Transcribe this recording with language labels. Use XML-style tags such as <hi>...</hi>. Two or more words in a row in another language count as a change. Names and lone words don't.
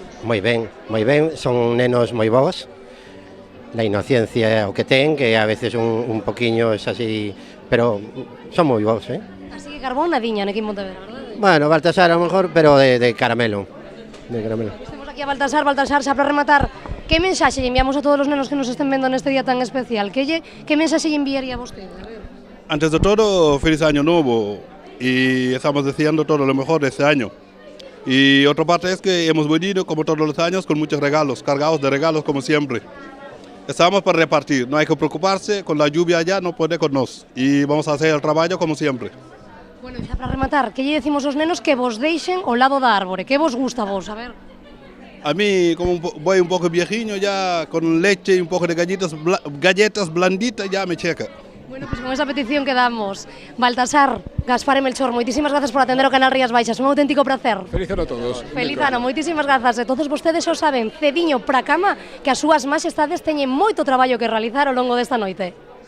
<gl>Moi ben, son nenos moi bons, la inocencia o que ten, que a veces un poquinho</gl> <es>es así,</es> <gl>pero son moi bons, Así que carbón nadiña aquí en Pontevedra, verdade?</gl> <es>Bueno, Baltasar a lo mejor, pero de caramelo,</es> <gl>Estamos aquí a Baltasar, xa para rematar, que mensaxe lle enviamos a todos os nenos que nos estén vendo neste día tan especial? Que mensaxe lle enviaría a vostede? A ver.</gl> <es>Antes de todo, feliz año nuevo y estamos deseando todo lo mejor de este año. Y otra parte es que hemos venido, como todos los años, con muchos regalos, cargados de regalos como siempre. Estamos para repartir, no hay que preocuparse, con la lluvia ya no puede con nos y vamos a hacer el trabajo como siempre. Bueno,</es> <gl>xa para rematar, que lle decimos aos nenos que vos deixen ao lado da árbore? Que vos gusta a vos? A ver.</gl> <es>A mí, como voy un poco viejiño, ya con leche y un poco de galletas blanditas ya me checa. Bueno, pues con esa petición quedamos.</es> <gl>Baltasar, Gaspar e Melchor, moitísimas grazas por atender o canal Rías Baixas, un auténtico placer. Feliz ano a todos. Feliz ano, moitísimas grazas. E todos vostedes o saben, cediño pra cama, que as súas majestades teñen moito traballo que realizar ao longo desta noite.</gl>